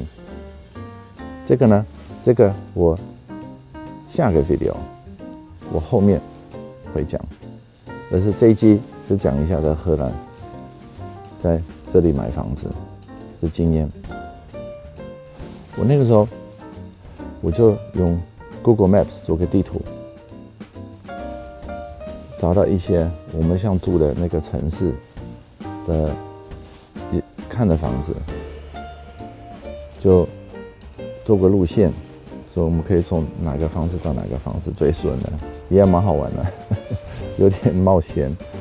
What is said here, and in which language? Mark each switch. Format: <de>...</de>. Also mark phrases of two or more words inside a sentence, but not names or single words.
<zh>這個呢，這個我下個 video 我後面會講，但是這一集就講一下在荷蘭，在這裡買房子的經驗。我那個時候我就用 Google Maps 做個地圖，找到一些我們想住的那個城市的看的房子，就做個路線，所以我們可以從哪個房子到哪個房子最順的，也蠻好玩的，有點冒險。</zh>